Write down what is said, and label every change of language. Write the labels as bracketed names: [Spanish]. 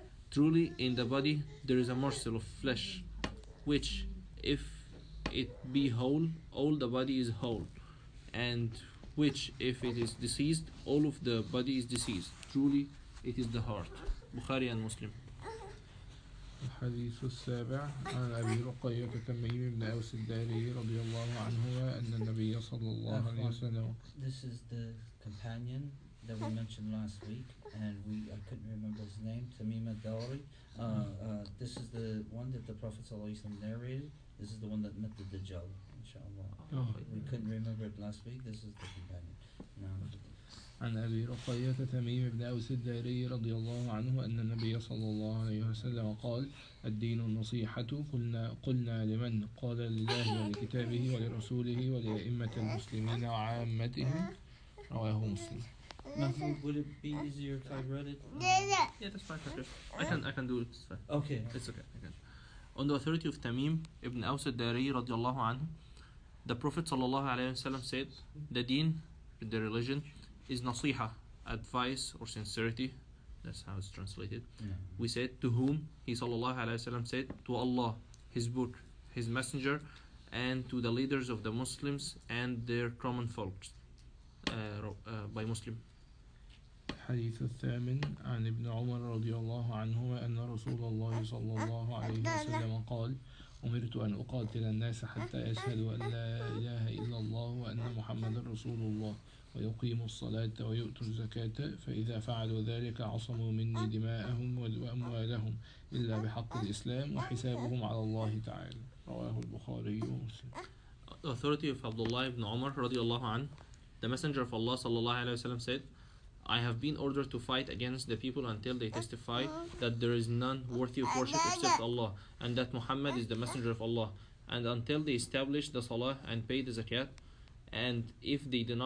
[English] Truly, in the body there is a morsel of flesh, which, if it be whole, all the body is whole, and which, if it is diseased, all of the body is diseased. Truly, it is the heart. Bukhari and Muslim. [Arabic] الحديث السابع عن أبي رقية تميم بن أوس الداري رضي الله عنه أن النبي صلى الله عليه وسلم. [English] This is the companion that we mentioned last week, and I couldn't remember his name, Tamim al-Dawri. This is the one that the Prophet ﷺ narrated. This is the one that met the Dajjal, inshallah. Oh. We couldn't remember it last week. This is the companion. No. [Arabic] عن أبي رقية تميم بن أوس الداري رضي الله عنه أن النبي صلى الله عليه وسلم قال: الدين النصيحة. قلنا لمن؟ قال: لله ولكتابه ولرسوله ولأئمة المسلمين وعامتهم. رواه مسلم. [English] Mahmoud, would it be easier if I read it? Yeah, that's fine. I can do it. It's fine. Okay. It's okay. I can. On the authority of Tamim ibn Aws al-Dari radiallahu anhu, the Prophet sallallahu alayhi wasallam said, the deen, the religion, is nasiha, advice or sincerity. That's how it's translated. Yeah. We said, to whom? He sallallahu alayhi wasallam said, to Allah, His book, His messenger, and to the leaders of the Muslims and their common folks. By Muslim. [Arabic] الحديث الثامن عن ابن عمر رضي الله عنهما أن رسول الله صلى الله عليه وسلم قال: أمرت أن أقاتل الناس حتى يشهدوا أن لا إله إلا الله وأن محمد رسول الله ويقيموا الصلاة ويؤتوا الزكاة فإذا فعلوا ذلك عصموا مني دماءهم وأموالهم إلا بحق الإسلام وحسابهم على الله تعالى. رواه البخاري ومسلم. [English] Authority of Abdullah ibn Umar radiallahu anh, the Messenger of Allah sallallahu alayhi wasallam said, I have been ordered to fight against the people until they testify that there is none worthy of worship except Allah, and that Muhammad is the Messenger of Allah, and until they establish the Salah and pay the Zakat, and if they